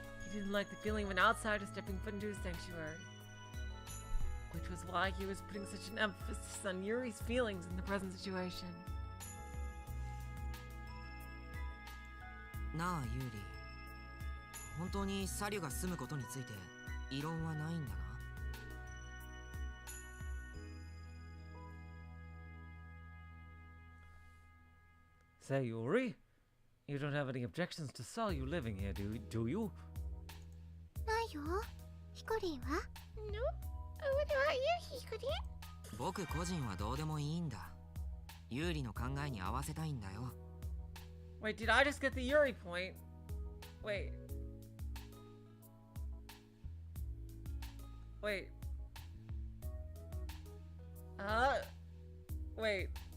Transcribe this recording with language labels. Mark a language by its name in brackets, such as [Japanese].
[English] He didn't like the feeling of an outsider stepping foot into his sanctuary. Which was why he was putting such an emphasis on Yuri's feelings in the present situation. [Japanese] なあユーリ、本当にサリュが住むことについて異論はないんだな。 [English] Say, Yuri, you don't have any objections to Salyu living here, do you? [Japanese] ないよ。ヒコリンは？ [English] No? What about you, Hikori? [Japanese] 僕個人はどうでもいいんだ。ユーリの考えに合わせたいんだよ。 [English] Wait, did I just get the Yuri point? Wait. Wait. Wait.